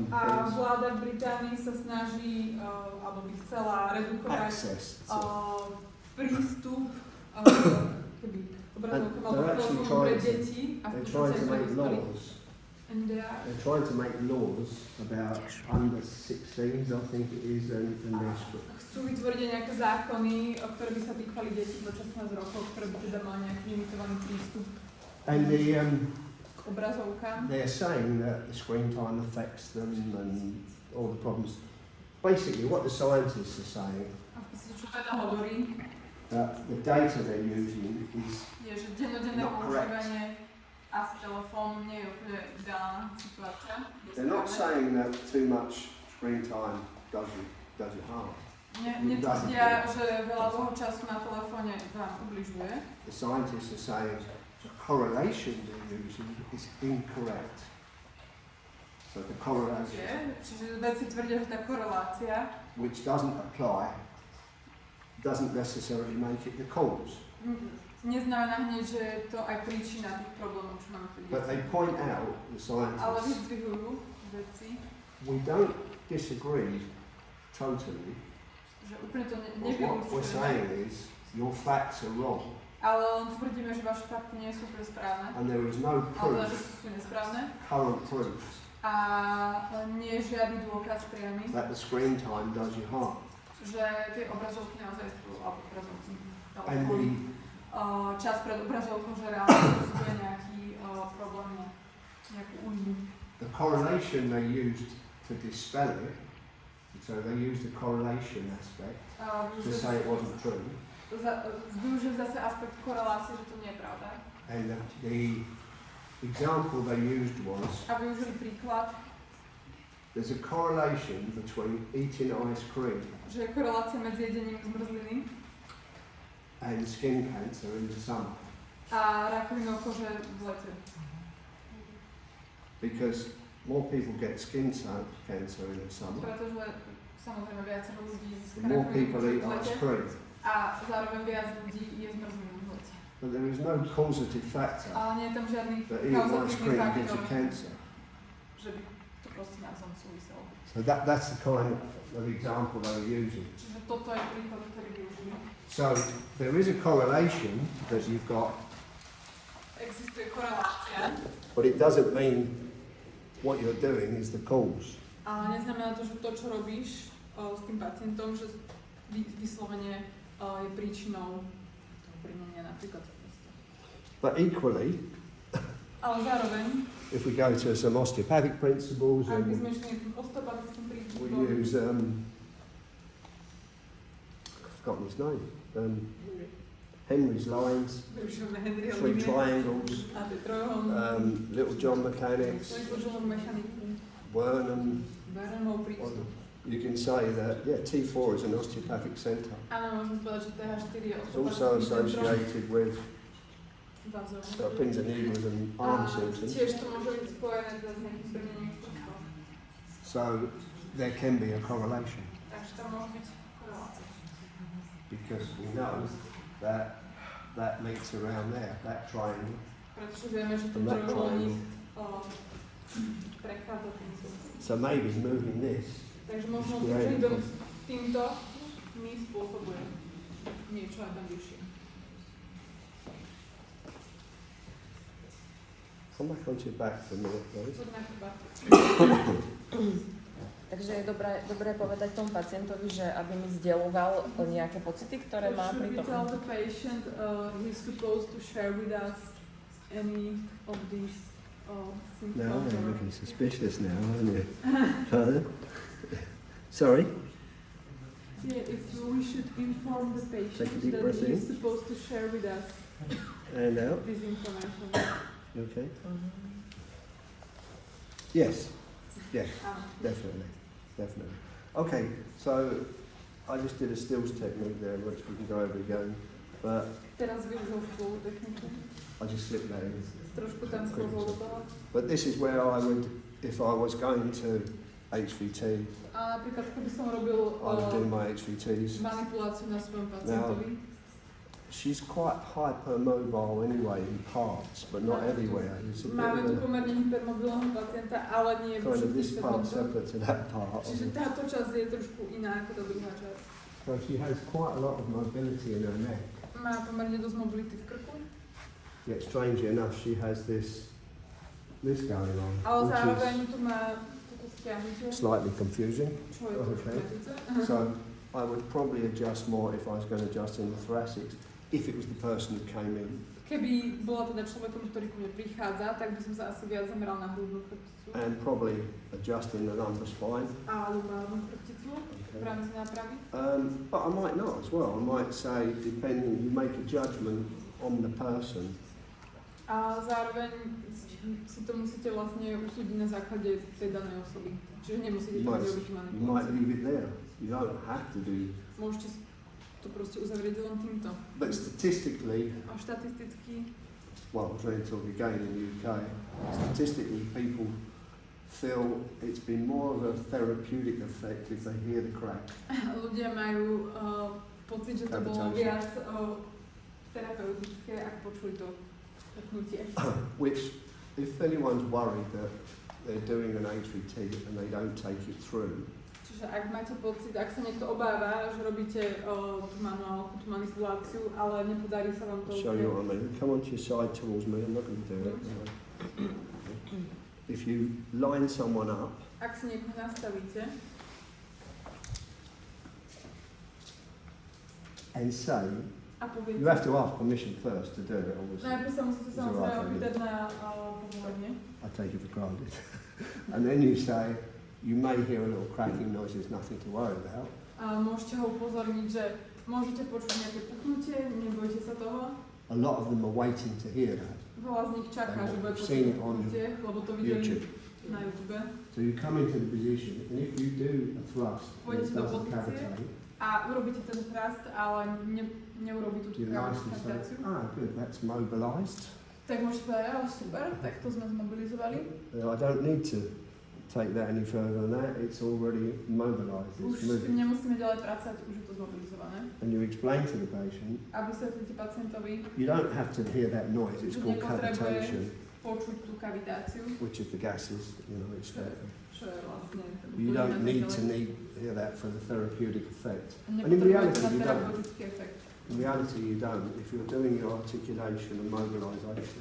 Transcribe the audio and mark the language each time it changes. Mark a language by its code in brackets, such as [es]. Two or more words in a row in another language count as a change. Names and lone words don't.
[en] A things. [sk] vláda v Británii sa snaží, alebo by chcela redukovať [en] Access. [sk] prístup keby obrazovkom alebo [en] they're actually [sk] telefónom pre [en] trying to- [sk] deti a v [en] They're trying to [sk] podstate pre [en] make [sk] dospelých. [en] laws. They're trying to make laws about under 16s, I think it is, and there's [sk] Chcú vytvoriť nejaké zákony, ktoré by sa týkali detí do 16 rokov, ktoré by teda mali nejaký limitovaný prístup [en] and [sk] k obrazovkám. [en] they're saying that the screen time affects them and all the problems. Basically, what the scientists are saying, [sk] A v podstate, čo teda hovorí, [en] that the data they're using is [sk] je, že dennodenné [en] Not correct. [sk] používanie a s telefónom nie je úplne ideálna situácia. [en] they're not saying that too much screen time does you harm. [sk] Netvrdia, že veľa toho času na telefóne vám ubližuje. [en] The scientists are saying the correlation they're using is incorrect. So the correlation, [sk] Čiže vedci tvrdia, že tá korelácia [en] which doesn't apply, doesn't necessarily make it the cause. [sk] neznamená hneď, že je to aj príčina tých problémov, čo máme pri [en] But [sk] deťoch. [en] they point out, the [sk] Ale [en] scientists, [sk] vyzdvihujú vedci, [en] we don't disagree totally. [sk] že úplne to [en] But what we're [sk] nevylučujeme, [en] saying is your facts are wrong [sk] ale len tvrdíme, že vaše fakty nie sú úplne správne, [en] and there is no [sk] ale že [en] proof, [sk] sú nesprávne [en] current proof, [sk] a nie je žiadny dôkaz priamy, [en] that the screen time does you harm. [sk] že tie obrazovky naozaj sú, alebo obrazovky, [en] And the, [sk] čas pred obrazovkou, že reálne je nejaký problém, nejakú újmu. [en] the correlation they used to dispel it, so they used the correlation aspect to say it wasn't true. [sk] využiť zase aspekt korelácie, že to nie je pravda. [en] And the example they used was, [sk] A využili príklad, [en] there's a correlation between eating ice cream [sk] že je korelácia medzi jedením zmrzliny [en] and skin cancer in the summer. [sk] a rakovinou kože v lete. [en] Because more people get skin cancer in the summer, [sk] Pretože samozrejme viacero ľudí získa [en] the more [sk] rakovinu [en] people [sk] kože [en] eat [sk] v [en] ice [sk] lete [en] cream. [sk] a zároveň viac ľudí je zmrzlinu v lete. [en] But there is no causative factor [sk] Ale nie je tam žiadny [en] that eating ice [sk] kauzatívny [en] cream gives you [sk] faktor, [en] cancer. [sk] že by to proste navzájom súviselo. [en] So that's the kind of example they were using. [sk] Čiže toto je príklad, ktorý využili. [en] So there is a correlation that you've got, [sk] Existuje korelácia, [en] but it doesn't mean what you're doing is the cause. [sk] ale neznamená to, že to, čo robíš s tým pacientom, že vyslovene je príčinou toho príjmenia napríklad. [en] But equally, [sk] Ale zároveň, [en] if we go to some osteopathic principles [sk] ak by [en] and [sk] sme išli tým osteopatickým [en] we [sk] princípom, [en] use, I've forgotten his name, Henry's lines, [sk] využívame Henryho [en] three [sk] línie [en] triangles, [sk] a tie trojuholníky, [en] Little John mechanics, [sk] trojzložilnú mechaniku, [en] Wernham. [sk] Bernhamov prístup. [en] You can say that, yeah, T4 is an osteopathic centre. [sk] Áno, môžeme povedať, že TH4 je [en] It's also [sk] osteopatický centrum [en] associated with [sk] vazov. [en] pins and needles and arm [sk] A [en] symptoms. [sk] tiež to môže byť spojené s nejakým brnením členstva. [en] So there can be a correlation [sk] Takže tam môže byť korelácia. [en] because we know that that links around there, that triangle. [sk] Pretože vieme, že ten [en] And that [sk] trojuholník [en] triangle. [sk] prechádza tým súvisom. [en] So maybe moving this. [sk] Takže možno [en] Great. [sk] týmto mi spôsobuje niečo aj tam vyššie. [en] Come back onto your back for a minute, please. [sk] Poďme chrbát. Takže je dobré povedať tomu pacientovi, že aby mi zdieľoval nejaké pocity, ktoré má pri [en] Should we [sk] tom. [en] tell the patient he's supposed to share with us any of these symptoms? Now you're or- looking suspicious now, aren't you? Pardon? Sorry? Yeah, if we should inform the patient Take a deep that breath he's in. supposed to share with us And out. this information. Okay. Mhm. Yes. Yes. [sk] Áno. [en] Definitely. Definitely. Okay. So I just did a stills technique there, which we can go over again. But [sk] Teraz využil spolu techniku. [en] I just slipped that in. [sk] Trošku tam skôzol do toho. [en] But this is where I would, if I was going to HVT, [sk] A napríklad, keby som robil [en] I would do my HVTs. [sk] manipuláciu na svojom pacientovi, [en] She's quite hypermobile anyway in parts, but not everywhere. It's a [sk] máme tu [en] bit [sk] pomerne hypermobilného pacienta, ale nie [en] kind of [sk] všetkých [en] this part [sk] segmentov. [en] separate to that part. [sk] Čiže táto časť je trošku iná ako tá druhá časť. [en] So she has quite a lot of mobility in her neck. [sk] Má pomerne dosť mobility v krku, [en] Yet strangely enough, she has this going on, [sk] ale [en] which [sk] zároveň tu má toto stiahnutie, [en] is slightly confusing. [sk] čo je trošku [en] Okay. [sk] metice. [en] So I would probably adjust more if I was going to adjust in the thoracics, if it was the person who came in. [sk] Keby bola teda človekom, ktorý ku mne prichádza, tak by som sa asi viac zameral na hrudnú chrbticu [en] And probably adjust in the lumbar spine. [sk] a lumbalnú chrbticu v rámci nápravy. [en] But I might not as well. I might say, depending, you make a judgment on the person. [sk] A zároveň si to musíte vlastne usúdiť na základe tej danej osoby. Čiže nemusíte to robiť [en] You might [sk] manipuláciu. [en] leave it there. You don't have to do. [sk] Môžete to proste uzavrieť len týmto. [en] But statistically, [sk] A štatisticky, [en] well, I was ready to talk again in the UK. Statistically, people feel it's been more of a therapeutic effect if they hear the crack. [sk] ľudia majú pocit, že to bolo [en] Cavitation. [sk] viac terapeutické, ak počuli to puknutie. [en] Which, if anyone's worried that they're doing an HVT and they don't take it through, [sk] Čiže ak máte pocit, ak sa niekto obáva, že robíte tú manuálku, tú manipuláciu, ale nepodarí sa vám to [en] I'll show you what I mean. Come onto your side towards me. I'm not going to do it. If you line someone up, [sk] Ak si niekoho nastavíte [en] and say, [sk] a poviete, [en] you have to ask permission first to do it, obviously. [sk] najprv sa musíte [en] Is it [sk] samozrejme [en] right, [sk] opýtať na povolenie. [en] I take it for granted. And then you say, you may hear a little cracking noise, there's nothing to worry about. [sk] A môžete ho upozorniť, že Môžete počuť nejaké puchnutie, nebojte sa toho. [en] A lot of them are waiting to hear that. [sk] Veľa z nich čaká, že bude [en] Seen [sk] počuť [en] it on [sk] puchnutie, lebo to videli [en] YouTube. [sk] na YouTube. [en] So you come into the position, and if you do a thrust and it [sk] Pôjdete do [en] doesn't [sk] pozície [en] cavitate, [sk] a urobíte ten thrust, ale neurobí tú [en] you nicely say, [sk] kavitáciu, [en] good, that's mobilised. [sk] tak môžete povedať, ale super, tak to sme zmobilizovali. [en] I don't need to take that any further than that, it's already mobilised, it's [sk] Už [en] moving. [sk] nemusíme ďalej pracovať, už je to zmobilizované. [en] And you explain to the patient, [sk] A vysvetlíte pacientovi, [en] you don't have to hear that noise, it's [sk] že [en] called [sk] nepotrebuje [en] cavitation, [sk] počuť tú kavitáciu, [en] which is the gases, you know, it's [sk] čo je vlastne ten [en] you [sk] plyn a [en] don't [sk] tak [en] need [sk] ďalej. [en] to hear that for the therapeutic effect. [sk] A [en] And in [sk] nepotrebujete [en] reality, [sk] na [en] you don't. [sk] terapeutický efekt. [en] In reality, you don't. If you're doing your articulation and mobilisation.